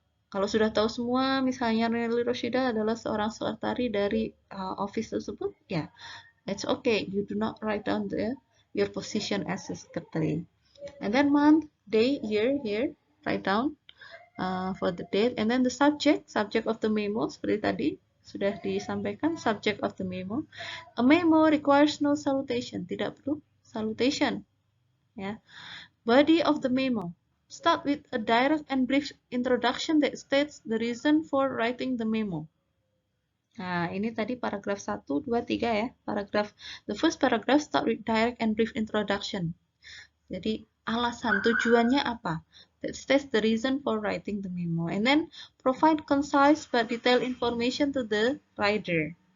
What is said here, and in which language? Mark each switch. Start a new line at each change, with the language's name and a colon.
Indonesian: Kalau sudah tahu semua, misalnya Naili Roshida adalah seorang sekretari dari office tersebut, ya,
English: it's okay. You do not write down your position as a secretary. And then month, day, year, here, write down for the date. And then the subject of the memo,
Indonesian: seperti tadi sudah disampaikan,
English: subject of the memo. A memo requires no salutation,
Indonesian: tidak perlu
English: salutation. Ya. Body of the memo. Start with a direct and brief introduction that states the reason for writing the memo.
Indonesian: Nah, ini tadi paragraf 1, 2, 3 ya.
English: The first paragraph start with direct and brief introduction.
Indonesian: Jadi, alasan, tujuannya apa?
English: That states the reason for writing the memo. And then, provide concise but detailed information to the writer.